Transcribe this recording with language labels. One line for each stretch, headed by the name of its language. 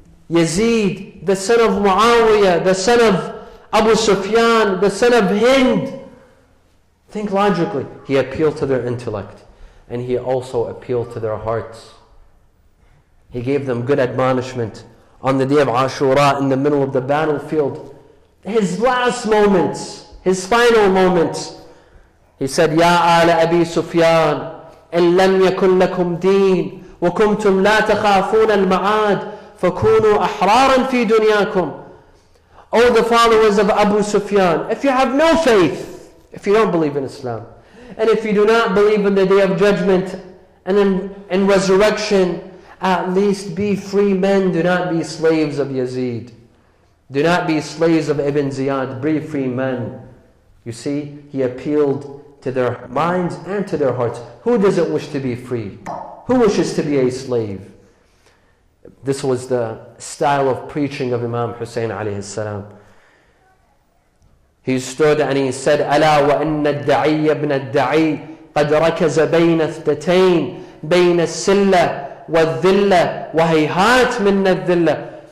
English: Yazid, the son of Muawiyah, the son of Abu Sufyan, the son of Hind. Think logically. He appealed to their intellect, and he also appealed to their hearts. He gave them good admonishment on the day of Ashura in the middle of the battlefield. His last moments, his final moments. He said,
Arabic: Ya ala Abi Sufyan, إن لم يكن لكم دين وكنتم لا تخافون المعاد فكونوا أحرارا في دنياكم.
English: O the followers of Abu Sufyan, if you have no faith, if you don't believe in Islam, and if you do not believe in the day of judgment and in resurrection, at least be free men, do not be slaves of Yazid. Do not be slaves of Ibn Ziyad, be free men. You see, he appealed to their minds and to their hearts. Who doesn't wish to be free? Who wishes to be a slave? This was the style of preaching of Imam Hussein alayhi salam. He stood and he said,
Arabic: ألا وإن الدعي ابن الدعي قد ركز بين اثنتين بين السلة والذلة وهيهات من الذلة.